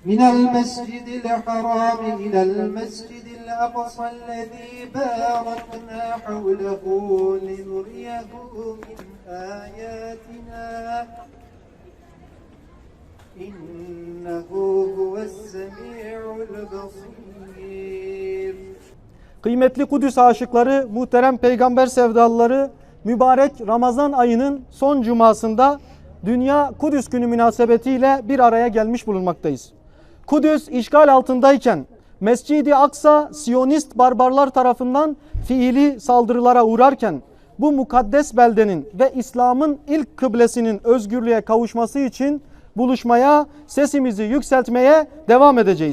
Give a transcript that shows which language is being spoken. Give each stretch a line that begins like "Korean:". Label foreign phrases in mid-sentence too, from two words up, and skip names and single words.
Arabic: من المسجد الحرام إلى المسجد الأقصى الذي باركنا حوله لنريه من آياتنا إنه هو السميع البصير.
Turkish: Kıymetli Kudüs aşıkları, muhterem peygamber sevdalıları, mübarek Ramazan ayının son cumasında Dünya Kudüs Günü münasebetiyle bir araya gelmiş bulunmaktayız. Kudüs işgal altındayken Mescid-i Aksa Siyonist barbarlar tarafından fiili saldırılara uğrarken bu mukaddes beldenin ve İslam'ın ilk kıblesinin özgürlüğe kavuşması için buluşmaya, sesimizi yükseltmeye devam edeceğiz.